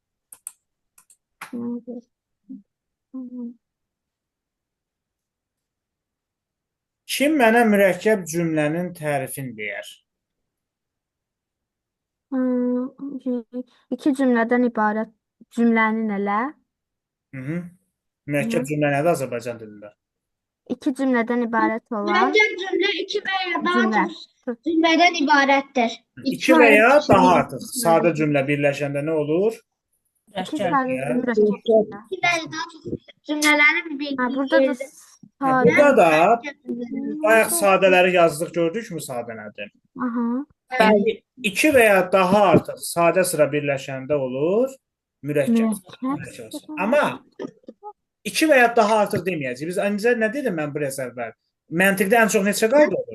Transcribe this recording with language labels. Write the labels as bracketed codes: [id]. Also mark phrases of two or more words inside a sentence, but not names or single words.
[az] Kim mənə mürəkkəb cümlənin tərifini deyər? [tr] İki cümleden ibaret cümlenin ele. [az] Mürəkkəb cümlə nədir Azərbaycan dilində? [tr] İki cümleden ibaret olan Mürekkep cümle 2 veya daha cümle. çok cümleden ibarettir. [az] 2 və ya daha artıq sadə cümlə birləşəndə nə olur? [tr] İki Rəşkər. tane Ya. mürekkep cümle. 2 veya daha çok cümlelerin bir Ha, burada da sade. Burada da cümleleri. [az] bayaq sadələri yazdıq, [tr] gördük mü [az] sadə nədir? Aha. İndi 2 və ya daha artıq sadə sıra birləşəndə olur mürəkkəb. [tr] Mürekkep. [az] Amma 2 və ya daha artıq deməyəcəyik. Biz öncə nə dedim mən biraz əvvəl? Məntiqdə ən çox neçə qayda olur?